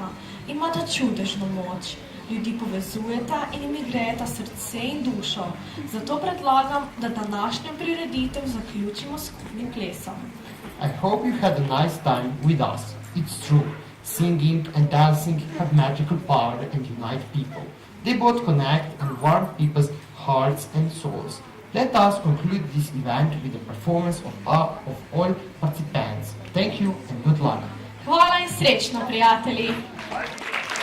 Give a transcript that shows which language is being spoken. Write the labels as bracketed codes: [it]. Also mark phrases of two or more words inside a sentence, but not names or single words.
[sl] Imata čudežno moč. Ljudi povezujeta in jim grejeta srce in dušo. Zato predlagam, da današnjo prireditev zaključimo s skupnim plesom. [en] I hope you had a nice time with us. It's true, singing and dancing have magical power and unite people. They both connect and warm people's hearts and souls. Let us conclude this event with the performance of all participants. Thank you and good luck. [sl] Hvala in srečno, prijatelji!